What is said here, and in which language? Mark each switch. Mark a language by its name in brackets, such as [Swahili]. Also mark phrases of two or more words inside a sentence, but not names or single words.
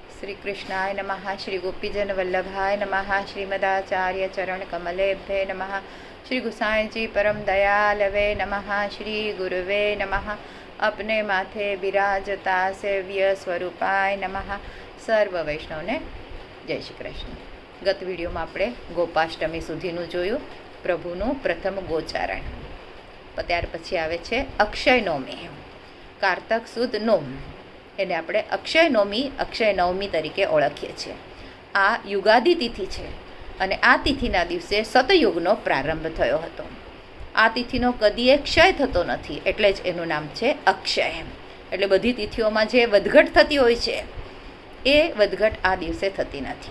[Sanskrit] श्री कृष्णाय नमः। श्री गोपीजन वल्लभाय नमः। श्रीमदाचार्य चरण कमलेभ्ये नमः। श्री गुसाई जी परम दयालवे नमः। श्री गुरुवे नमः। अपने माथे बिराजता सेव्य स्वरूपाय नमः। [Gujarati] સર્વ વૈષ્ણવને જય શ્રી કૃષ્ણ। ગત વિડિયોમાં આપણે ગોપાષ્ટમી સુધીનું જોયું, પ્રભુનું પ્રથમ ગોચારણ। ત્યાર પછી આવે છે અક્ષય નવમી, કારતક સુદ નોમ। એને આપણે અક્ષય નવમી તરીકે ઓળખીએ છીએ। આ યુગાદી તિથિ છે અને આ તિથિના દિવસે સતયુગનો પ્રારંભ થયો હતો। આ તિથિનો કદીએ ક્ષય થતો નથી, એટલે જ એનું નામ છે અક્ષય। એટલે બધી તિથિઓમાં જે વધઘટ થતી હોય છે એ વધઘટ આ દિવસે થતી નથી।